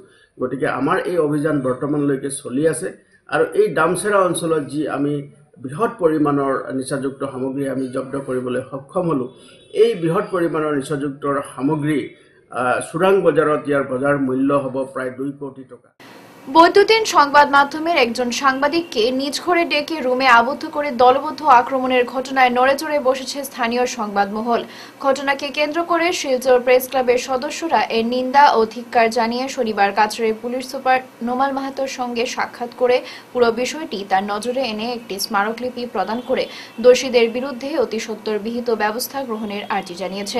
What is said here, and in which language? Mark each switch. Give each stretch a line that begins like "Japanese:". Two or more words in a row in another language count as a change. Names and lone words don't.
Assamese: গতিকে আমাৰ এই অভিযান বৰ্তমানলৈকে চলি আছে আৰু এই দামচেৰা অঞ্চলত যি আমি বৃহৎ পৰিমাণৰ নিচাযুক্ত সামগ্ৰী আমি জব্দ কৰিবলৈ সক্ষম হ'লোঁ, এই বৃহৎ পৰিমাণৰ নিচাযুক্ত সামগ্ৰী চোৰাং বজাৰত ইয়াৰ বজাৰ মূল্য হ'ব প্ৰায় 2 কোটি টকা।
Bangla: বৈদ্যুতিন সংবাদ মাধ্যমের একজন সাংবাদিককে নিজ ঘরে ডেকে রুমে আবদ্ধ করে দলবদ্ধ আক্রমণের ঘটনায় নড়েচড়ে বসেছে স্থানীয় সংবাদ মহল। ঘটনাকে কেন্দ্র করে শিলচর প্রেস ক্লাবের সদস্যরা এর নিন্দা ও ধিক্কার জানিয়ে শনিবার কাছাড়ের পুলিশ সুপার নোমাল মাহাতোর সঙ্গে সাক্ষাৎ করে পুরো বিষয়টি তার নজরে এনে একটি স্মারকলিপি প্রদান করে দোষীদের বিরুদ্ধে অতি সত্বর বিহিত ব্যবস্থা গ্রহণের আর্জি জানিয়েছেন।